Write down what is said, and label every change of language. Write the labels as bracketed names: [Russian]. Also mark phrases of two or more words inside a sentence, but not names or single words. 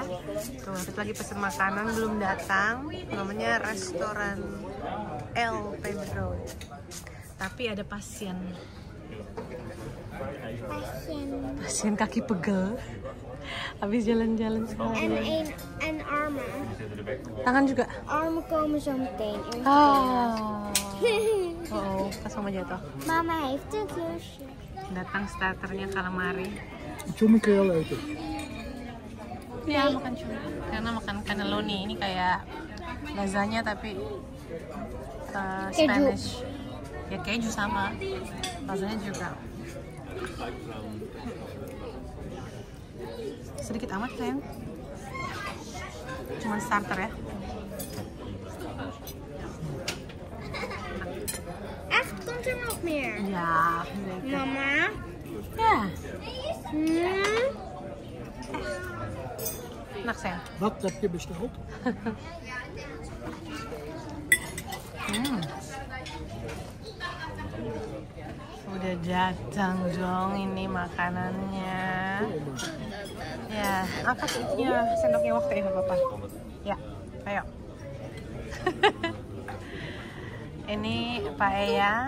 [Indonesian] Tuh, kita lagi pesen makanan belum datang. Namanya restoran El Pedro. Tapi ada pasien kaki pegel. Habis jalan-jalan sekali. [Dutch] En armen. [Indonesian] Tangan juga. [Dutch] Armen komen zo meteen. [Indonesian] Oh, pas mama jatuh. [Dutch] Mama heeft een klusje. [Indonesian] Datang starternya calamari. [Dutch] Cumi kun je al eten. [Indonesian] Ya, makan cumi. Karena makan cannelloni ini kayak lasagna tapi Spanish. Ya keju sama. Lasagna juga. Sedikit amat kan? Cuma starter ya. [Dutch] Echt, komt er nog meer? [Indonesian] Ya, Mama? ya. Enak sayang. [Dutch] Wat heb je besteld? [Indonesian] Udah datang dong ini makanannya. Ya, apa sih? Ya, sendoknya waktu ya Papa. Ya, ayo. Ini paella.